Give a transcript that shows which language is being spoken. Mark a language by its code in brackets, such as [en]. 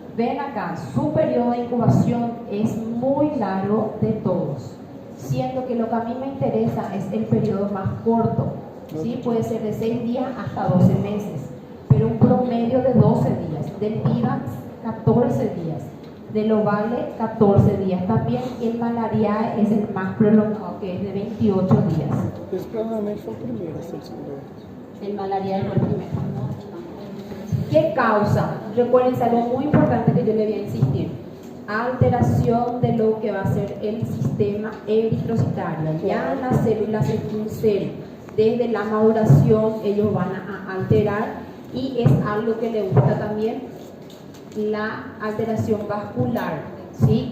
[es] Ven acá, su periodo de incubación es muy largo de todos, siendo que lo que a mí me interesa es el periodo más corto, ¿sí? Puede ser de 6 días hasta 12 meses, pero un promedio de 12 días, del vivax 14 días, del ovale 14 días, también el malaria es el más prolongado, que es de 28 días. [pt] Esse provavelmente foi o primeiro a ser descoberto. [es] El malaria fue el primero. ¿Qué causa? Recuerden algo muy importante que yo le voy a insistir. Alteración de lo que va a ser el sistema eritrocitario. Ya las células en un cel, desde la maduración ellos van a alterar y es algo que le gusta también la alteración vascular, ¿sí?